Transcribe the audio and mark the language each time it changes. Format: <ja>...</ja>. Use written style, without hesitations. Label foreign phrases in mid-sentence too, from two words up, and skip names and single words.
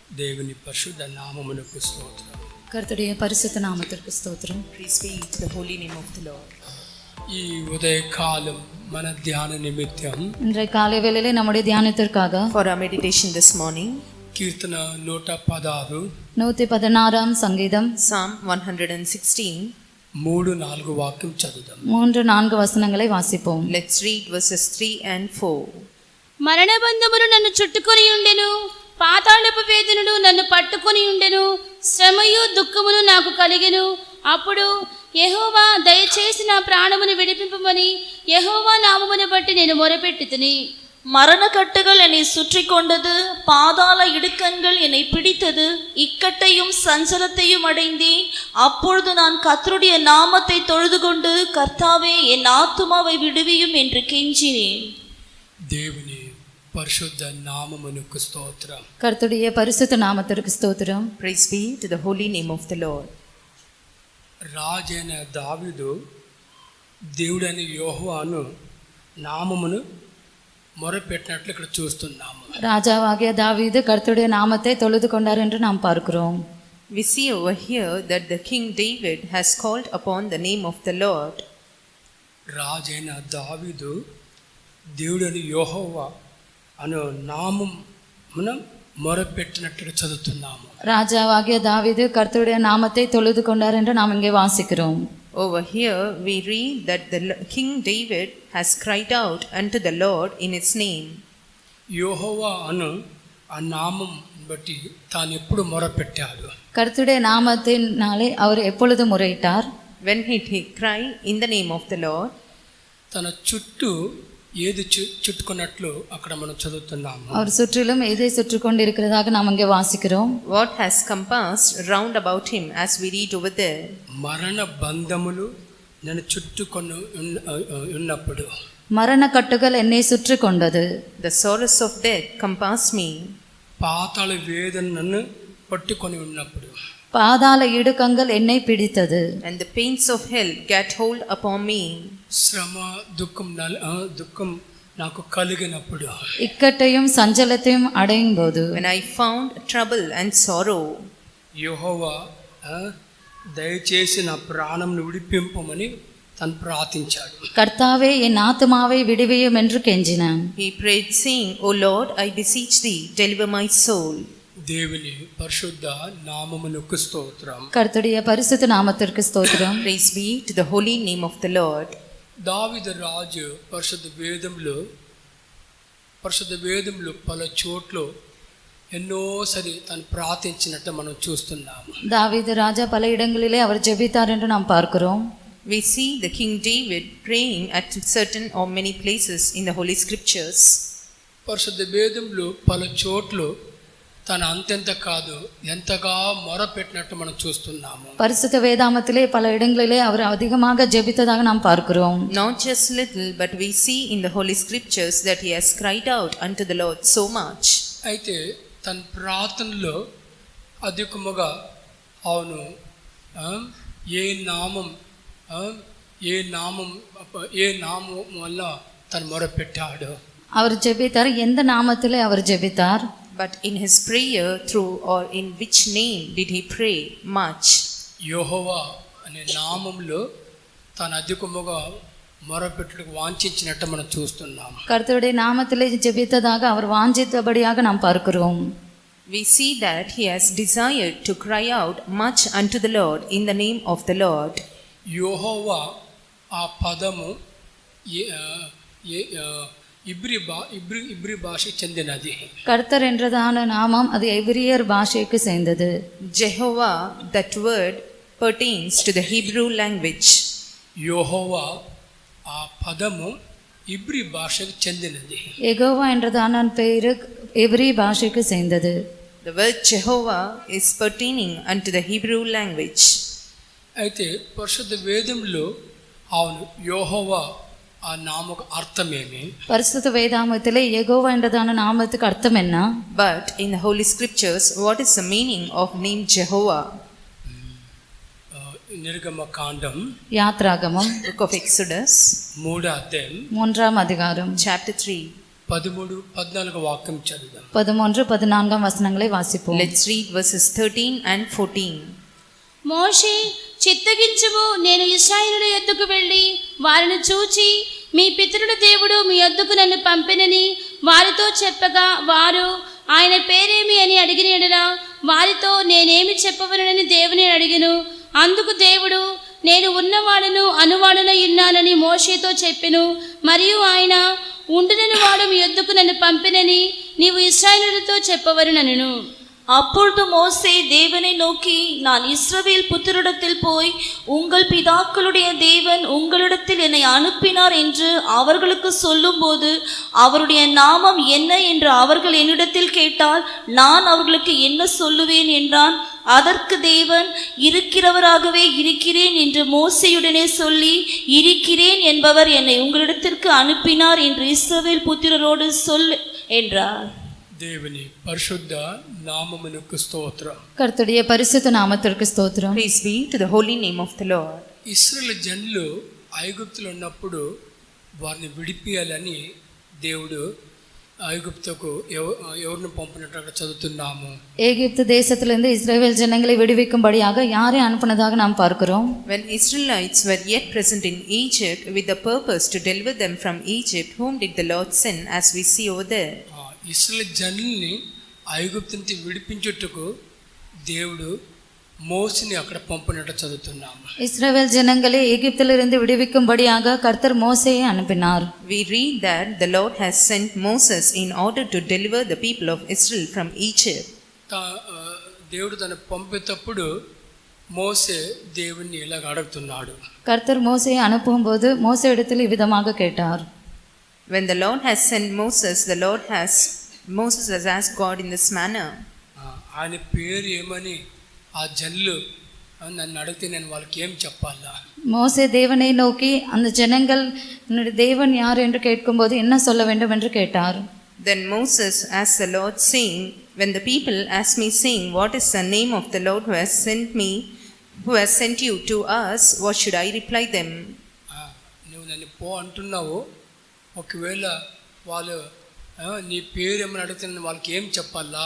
<te>దేవుని పరిశుద్ధ నామమునకు స్తోత్రం.</te> <ta>கர்த்தருடைய பரிசுத்த நாமத்திற்கு ஸ்தோத்திரம்.</ta> <en>Praise be to the holy name of the Lord.</en> <te>ఈ ఉదయకాలం మన ధ్యాన నిమిత్తం</te> <ta>இன்றைய காலை வேளையிலே நம்முடைய தியானத்திற்காக</ta> <en>For our meditation this morning,</en> <te>కీర్తన 116</te> <ta>116 சங்கீதம்</ta> <en>Psalm 116.</en> <te>3-4 వాక్యం చదువుదాం.</te> <ta>3-4 வசனங்களை வாசிப்போம்.</ta> <en>Let's read verses 3 and 4.</en> <te>మరణబంధములు నన్ను చుట్టుకొని ఉండెను, పాతాళపు వేదనలు నన్ను పట్టుకొని ఉండెను, శ్రమయు దుఃఖమును నాకు కలిగెను. అప్పుడు యెహోవా దయచేసి నా ప్రాణమును విడిపింపమని యెహోవా నామమును బట్టి నేను మొరపెట్టుతిని.</te> <ta>மரணக்கட்டுகள் என்னை சுற்றி கொண்டது, பாதாள இடுக்கண்கள் என்னை பிடித்தது, இக்கட்டையும் சஞ்சலத்தையும் அடைந்தேன். அப்பொழுது நான் கர்த்தருடைய நாமத்தை தொழுது கொண்டு, கர்த்தாவே என் ஆத்துமாவை விடுவியும் என்று கெஞ்சினேன்.</ta> <te>దేవుని పరిశుద్ధ నామమునకు స్తోత్రం.</te> <ta>கர்த்தருடைய பரிசுத்த நாமத்திற்கு ஸ்தோத்திரம்.</ta> <en>Praise be to the holy name of the Lord.</en> <te>రాజైన దావీదు దేవుడైన యెహోవాను నామమును మొరపెట్టినట్లు ఇక్కడ చూస్తున్నాము.</te> <ta>ராஜாவாகிய தாவீது கர்த்தருடைய நாமத்தை தொழுது கொண்டார் என்று நாம் பார்க்கிறோம்.</ta> <en>We see over here that the King David has called upon the name of the Lord.</en> <te>రాజైన దావీదు దేవుడైన యెహోవా అను నామమున మొరపెట్టినట్లు చదువుతున్నాము.</te> <ta>ராஜாவாகிய தாவீது கர்த்தருடைய நாமத்தை தொழுது கொண்டார் என்று நாம் இங்கே வாசிக்கிறோம்.</ta> <en>Over here we read that the King David has cried out unto the Lord in his name.</en> <te>యెహోవా అను ఆ నామం బట్టి తాను ఎప్పుడు మొరపెట్టాడు.</te> <ta>கர்த்தருடைய நாமத்தினாலே அவர் எப்பொழுது முறையிட்டார்?</ta> <en>When he cried in the name of the Lord,</en> <te>తన చుట్టూ ఏది చుట్టుకున్నట్లు అక్కడ మనం చదువుతున్నాము.</te> <ta>அவர் சுற்றிலும் எதை சுற்றி கொண்டிருக்கிறதாக நாம் இங்கே வாசிக்கிறோம்.</ta> <en>what has compassed round about him, as we read over there.</en> <te>మరణ బంధములు నన్ను చుట్టుకొని ఉన్నప్పుడు,</te> <ta>மரண கட்டுகள் என்னை சுற்றி கொண்டது.</ta> <en>The sorrows of death compass me.</en> <te>పాతాళ వేదన నన్ను పట్టుకొని ఉన్నప్పుడు,</te> <ta>பாதாள இடுக்கங்கள் என்னை பிடித்தது.</ta> <en>And the pains of hell get hold upon me.</en> <te>శ్రమ దుఃఖం నాకు కలిగినప్పుడు,</te> <ta>இக்கட்டையும் சஞ்சலத்தையும் அடையும் போது,</ta> <en>When I found trouble and sorrow,</en> <te>యెహోవా దయచేసి నా ప్రాణంను విడిపింపమని తను ప్రార్థించాడు.</te> <ta>கர்த்தாவே என் ஆத்துமாவை விடுவியும் என்று கெஞ்சினான்.</ta> <en>he prayed, saying, O Lord, I beseech thee, deliver my soul.</en> <te>దేవుని పరిశుద్ధ నామమునకు స్తోత్రం.</te> <ta>கர்த்தருடைய பரிசுத்த நாமத்திற்கு ஸ்தோத்திரம்.</ta> <en>Praise be to the holy name of the Lord.</en> <te>దావీదు రాజు పరిశుద్ధ వేదంలో పలు చోట్ల ఎన్నోసారి తను ప్రార్థించినట్టు మనం చూస్తున్నాము.</te> <ta>தாவீது ராஜா பல இடங்களிலே அவர் ஜெபித்தார் என்று நாம் பார்க்கிறோம்.</ta> <en>We see the King David praying at certain or many places in the Holy Scriptures.</en> <te>పరిశుద్ధ వేదంలో పలు చోట్ల తన అంతెంత కాదు ఎంతగా మొరపెట్టినట్టు మనం చూస్తున్నాము.</te> <ta>பரிசுத்த வேதாமத்திலே பல இடங்களிலே அவர் அதிகமாக ஜெபித்ததாக நாம் பார்க்கிறோம்.</ta> <en>Not just little, but we see in the Holy Scriptures that he has cried out unto the Lord so much.</en> <te>అయితే తన ప్రార్థనలో అధికముగా అవును ఏ నామం వల్ల తను మొరపెట్టాడు.</te> <ta>அவர் ஜெபித்தார். எந்த நாமத்திலே அவர் ஜெபித்தார்?</ta> <en>But in his prayer, through or in which name did he pray much?</en> <te>యెహోవా అనే నామంలో తాను అధికముగా మొరపెట్టుటకు వాంఛించినట్టు మనం చూస్తున్నాం.</te> <ta>கர்த்தருடைய நாமத்திலே ஜெபித்ததாக அவர் வாஞ்சித்தபடியாக நாம் பார்க்கிறோம்.</ta> <en>We see that he has desired to cry out much unto the Lord in the name of the Lord.</en> <te>యెహోవా ఆ పదము ఇబ్రి భాషకు చెందినది.</te> <ta>கர்த்தர் என்றதான நாமம் அது எபிரியர் பாஷைக்கு சேர்ந்தது.</ta> <en>Jehovah, that word pertains to the Hebrew language.</en> <te>యెహోవా ఆ పదము ఇబ్రి భాషకు చెందినది.</te> <ta>யெகோவா என்றதான பெயர் எபிரி பாஷைக்கு சேர்ந்தது.</ta> <en>The word Jehovah is pertaining unto the Hebrew language.</en> <te>అయితే పరిశుద్ధ వేదంలో అవును యెహోవా ఆ నామకు అర్థమేమి?</te> <ta>பரிசுத்த வேதாமத்திலே யெகோவா என்றதான நாமத்துக்கு அர்த்தம் என்ன?</ta> <en>But in the Holy Scriptures, what is the meaning of name Jehovah?</en> <te>నిర్గమ కాండం</te> <ta>யாத்ராகமம்</ta> <en>Book of Exodus,</en> <te>3వ అధ్యాయం</te> <ta>3ஆம் அதிகாரம்</ta> <en>chapter 3,</en> <te>13-14 వాక్యం చదువుదాం.</te> <ta>13-14 வசனங்களை வாசிப்போம்.</ta> <en>Let's read verses 13 and 14.</en> <te>మోషే, చిత్తగించుము, నేను ఇశ్రాయేలుల యొద్దకు వెళ్ళి వారిని చూచి మీ పితరుల దేవుడు మీ యొద్దకు నన్ను పంపినని వారితో చెప్పగా, వారు ఆయన పేరేమి అని అడిగిన యెడల వారితో నేనేమి చెప్పవలనని దేవుని అడిగెను. అందుకు దేవుడు, నేను ఉన్నవాడును అనువాడునై ఉన్నానని మోషేతో చెప్పెను. మరియు ఆయన, ఉండునని వాడు మీ యొద్దకు నన్ను పంపినని నీవు ఇశ్రాయేలులతో చెప్పవలెనెను.</te> <ta>அப்பொழுது மோசே தேவனை நோக்கி, நான் இஸ்ரவேல் புத்திரிடத்தில் போய் உங்கள் பிதாக்களுடைய தேவன் உங்களிடத்தில் என்னை அனுப்பினார் என்று அவர்களுக்கு சொல்லும்போது அவருடைய நாமம் என்ன என்று அவர்கள் என்னிடத்தில் கேட்டால் நான் அவர்களுக்கு என்ன சொல்லுவேன் என்றான். அதற்கு தேவன், இருக்கிறவராகவே இருக்கிறேன் என்று மோசேயுடனே சொல்லி, இருக்கிறேன் என்பவர் என்னை உங்களிடத்திற்கு அனுப்பினார் என்று இஸ்ரவேல் புத்திரரோடு சொல் என்றார்.</ta> <te>దేవుని పరిశుద్ధ నామమునకు స్తోత్రం.</te> <ta>கர்த்தருடைய பரிசுத்த நாமத்திற்கு ஸ்தோத்திரம்.</ta> <en>Praise be to the holy name of the Lord.</en> <te>ఇశ్రాయేలు జనులు ఐగుప్తులో ఉన్నప్పుడు వారిని విడిపియాలని దేవుడు ఐగుప్తుకు ఎవరిని పంపినట్టు అక్కడ చదువుతున్నాము.</te> <ta>எகிப்து தேசத்திலிருந்து இஸ்ரவேல் ஜனங்களை விடுவிக்கும்படியாக யாரை அனுப்பினதாக நாம் பார்க்கிறோம்.</ta> <en>When Israelites were yet present in Egypt with the purpose to deliver them from Egypt, whom did the Lord send, as we see over there?</en> <te>ఇశ్రాయేలు జనుల్ని ఐగుప్తు నుంచి విడిపించుటకు దేవుడు మోషేని అక్కడ పంపినట్టు చదువుతున్నాము.</te> <ta>இஸ்ரவேல் ஜனங்களை எகிப்திலிருந்து விடுவிக்கும்படியாக கர்த்தர் மோசேயை அனுப்பினார்.</ta> <en>We read that the Lord has sent Moses in order to deliver the people of Israel from Egypt.</en> <te>దేవుడు తను పంపేటప్పుడు మోసే దేవుణ్ణి ఇలాగ అడుగుతున్నాడు.</te> <ta>கர்த்தர் மோசேயை அனுப்பும்போது மோசே இடத்தில் இவ்விதமாக கேட்டார்.</ta> <en>When the Lord has sent Moses, Moses has asked God in this manner.</en> <te>ఆయన పేరు ఏమని ఆ జనులు నన్ను అడిగితే నేను వాళ్ళకి ఏం చెప్పాలా?</te> <ta>மோசே தேவனை நோக்கி அந்த ஜனங்கள் என்னுடைய தேவன் யார் என்று கேட்கும்போது என்ன சொல்ல வேண்டும் என்று கேட்டார்.</ta> <en>Then Moses asked the Lord, saying, when the people ask me, saying, what is the name of the Lord who has sent you to us, what should I reply them?</en> <te>నువ్వు నన్ను పో అంటున్నావు, ఒకవేళ వాళ్ళు నీ పేరు ఏమని అడిగితే నేను వాళ్ళకి ఏం చెప్పాలా?</te>